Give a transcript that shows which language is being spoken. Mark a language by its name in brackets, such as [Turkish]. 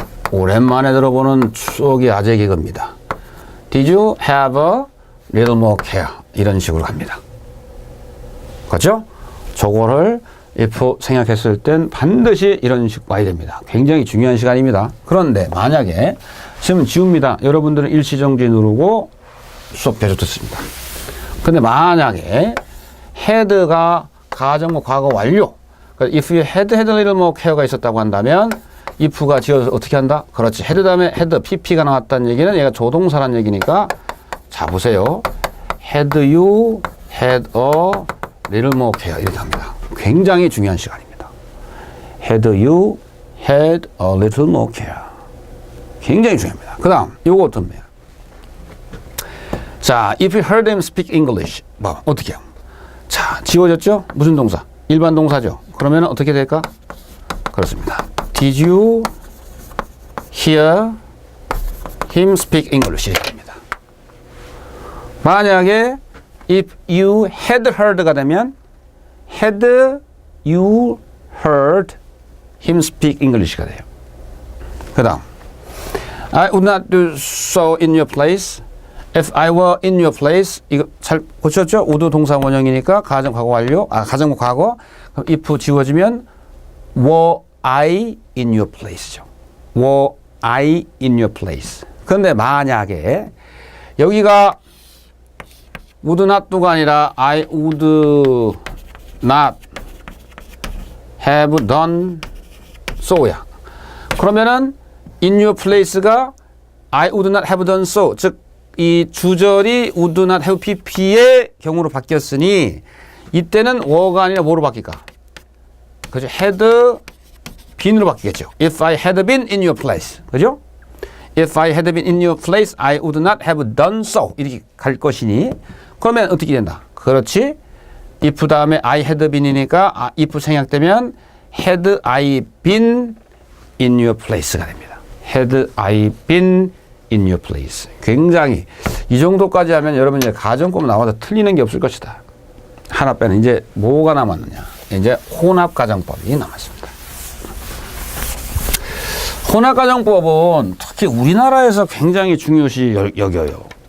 [Korean] 오랜만에 들어보는 추억의 아재 개그입니다. [English] Did you have a little more care? [Korean] 이런 식으로 갑니다. 그렇죠? 저거를 if 생각했을 땐 반드시 이런 식 와야 됩니다. 굉장히 중요한 시간입니다. 그런데 만약에 지금 지웁니다. 여러분들은 일시정지 누르고 수업 계속 듣습니다. 근데 만약에 had가 가정어 과거 완료. [English] if you had a little more care가 [Korean] 있었다고 한다면 [English] if가 [Korean] 지어서 어떻게 한다? 그렇지. had 다음에 had pp가 나왔다는 얘기는 얘가 조동사란 얘기니까 자 보세요. [English] had you had a little more care [Korean] 이렇게 합니다. 굉장히 중요한 시간입니다. [English] Had you had a little more care. [Korean] 굉장히 중요합니다. 그 다음 요거 어떤 거예요? [English] 자, if you heard them speak English. [Korean] 뭐, 어떻게 해요? 자, 지워졌죠? 무슨 동사? 일반 동사죠. 그러면 어떻게 될까? 그렇습니다. [English] Did you hear him speak English? [Korean] 이렇게 됩니다. 만약에 [English] if you had heard가 되면 had you heard him speak English가 돼요. 그 다음 I would not do so in your place. If I were in your place. 이거 잘 고쳤죠? [Korean] 우도 동사 원형이니까 가정 과거 완료. 가정법 과거. [English] 그럼 if 지워지면 were I in your place죠. were I in your place. [Korean] 그런데 만약에 여기가 [English] would not do가 아니라 I would not have done so야. [Korean] 그러면은 [English] in your place가 I would not have done so. [Korean] 즉 이 주절이 would not have pp의 경우로 바뀌었으니 이때는 were가 아니라 뭐로 바뀔까? 그죠? had been으로 바뀌겠죠. [English] If I had been in your place. [Korean] 그죠? [English] If I had been in your place, I would not have done so. [Korean] 이렇게 갈 것이니 그러면 어떻게 된다? 그렇지. [English] if 다음에 I had been이니까 if [Korean] 생략되면 [English] had I been in your place가 됩니다. Had I been in your place. [Korean] 굉장히 이 정도까지 하면 여러분 이제 가정법 나와도 틀리는 게 없을 것이다. 하나 빼는 이제 뭐가 남았느냐? 이제 혼합 가정법이 남았습니다. 혼합 가정법은 특히 우리나라에서 굉장히 중요시 여겨요.